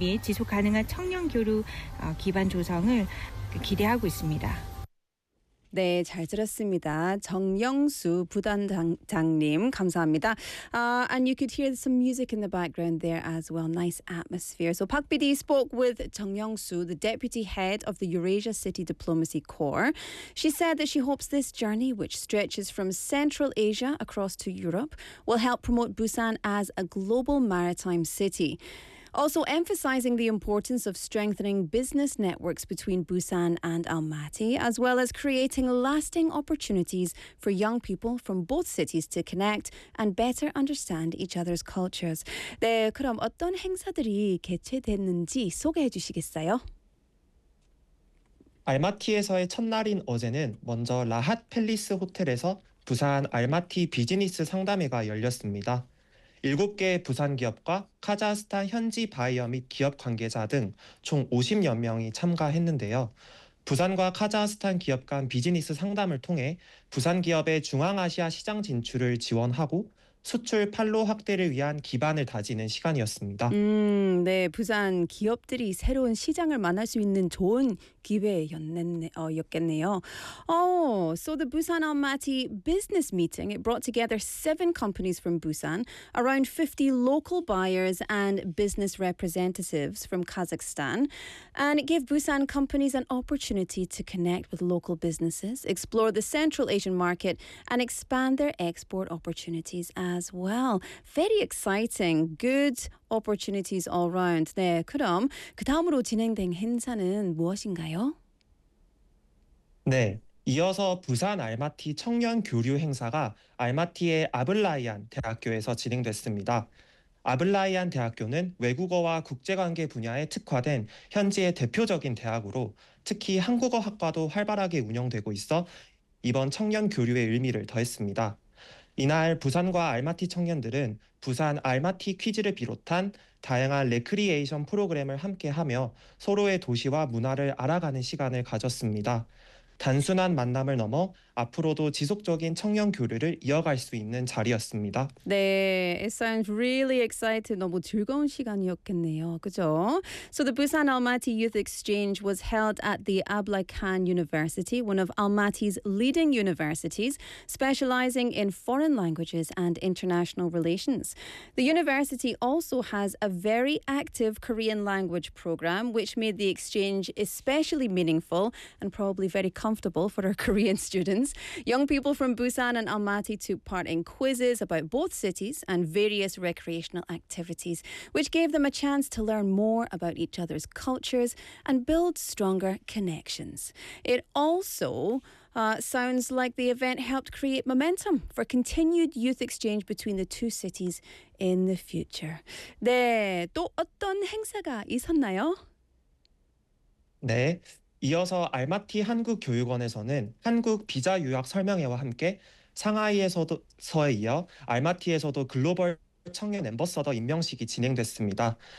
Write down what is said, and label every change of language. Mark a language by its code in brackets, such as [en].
[ko] 및 지속 가능한 청년 교류 기반 조성을 기대하고 있습니다. 네, 잘 들었습니다. 정영수 부단장님 감사합니다. [en] And you could hear some music in the background there as well. Nice atmosphere. So Park PD spoke with 정영수, the deputy head of the Eurasia City Diplomacy Corps. She said that she hopes this journey, which stretches from Central Asia across to Europe, will help promote Busan as a global maritime city. Also emphasizing the importance of strengthening business networks between Busan and Almaty, as well as creating lasting opportunities for young people from both cities to connect and better understand each other's cultures. [ko] 네, 그럼 어떤 행사들이 개최됐는지 소개해 주시겠어요? 알마티에서의 첫날인 어제는 먼저 라핫 팰리스 호텔에서 부산 알마티 비즈니스 상담회가 열렸습니다. 7개의 부산 기업과 카자흐스탄 현지 바이어 및 기업 관계자 등 총 50여 명이 참가했는데요. 부산과 카자흐스탄 기업 간 비즈니스 상담을 통해 부산 기업의 중앙아시아 시장 진출을 지원하고 수출 판로 확대를 위한 기반을 다지는 시간이었습니다. 네, 부산 기업들이 새로운 시장을 만날 수 있는 좋은 기회였겠네요. [en] Oh, so the Busan Almaty business meeting, it brought together 7 companies from Busan, around 50 local buyers and business representatives from Kazakhstan, and it gave Busan companies an opportunity to connect with local businesses, explore the Central Asian market, and expand their export opportunities as well. Very exciting. Good opportunities all round. [ko] 네, 그럼 그 다음으로 진행된 행사는 무엇인가요? 네, 이어서 부산 알마티 청년 교류 행사가 알마티의 아블라이안 대학교에서 진행됐습니다. 아블라이안 대학교는 외국어와 국제관계 분야에 특화된 현지의 대표적인 대학으로 특히 한국어 학과도 활발하게 운영되고 있어 이번 청년 교류의 의미를 더했습니다. 이날 부산과 알마티 청년들은 부산 알마티 퀴즈를 비롯한 다양한 레크리에이션 프로그램을 함께하며 서로의 도시와 문화를 알아가는 시간을 가졌습니다. 단순한 만남을 넘어 앞으로도 지속적인 청년 교류를 이어갈 수 있는 자리였습니다. [en] 네, it sounds really exciting. [ko] 너무 즐거운 시간이었겠네요. 그죠? [en] So the Busan Almaty Youth Exchange was held at the Ablai Khan University, one of Almaty's leading universities, specializing in foreign languages and international relations. The university also has a very active Korean language program, which made the exchange especially meaningful and probably very comfortable for our Korean students. Young people from Busan and Almaty took part in quizzes about both cities and various recreational activities, which gave them a chance to learn more about each other's cultures and build stronger connections. It also sounds like the event helped create momentum for continued youth exchange between the two cities in the future. [ko] 네, 또 어떤 행사가 있었나요? 네. 이어서 알마티 한국교육원에서는 한국 비자 유학 설명회와 함께 상하이에서도서에 이어 알마티에서도 글로벌 청년 앰버서더 임명식이 진행됐습니다.